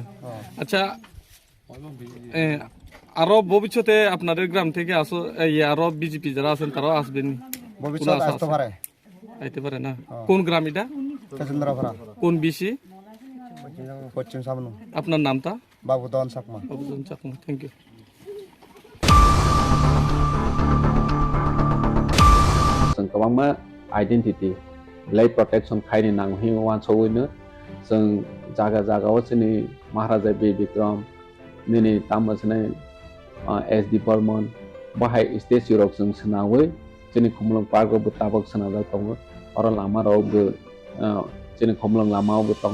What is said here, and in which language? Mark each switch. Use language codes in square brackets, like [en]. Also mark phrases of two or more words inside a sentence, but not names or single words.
[bn] আচ্ছা, আরো ভবিষ্যতে আপনাদের গ্রাম থেকে আরো বিজেপি যারা আছেন তারাও আসবেন? ভবিষ্যৎ আসতে পারে, আইতে পারে না? কোন গ্রাম এটা? তেজেন্দ্রপাড়া, কোন বিসি? পশ্চিম সামনু। আপনার নামটা? বাবুদন চাকমা। বাবুজন চাকমা, [en] thank you. [trp] जों गोबां [en] identity life protection [trp] खायनो नांगौ वान सौयैनो जों जागा जागायाव जोंनि महाराजा बि बिक्रम दिनै तामसनाय एसडि बर्मन बाहाय स्टेचु रक जों सोनावै जोंनि खमलं पार्कआवबो ताबक सोनाजा दङ आरो लामारावबो जोंनि खमलं लामायावबो दङ।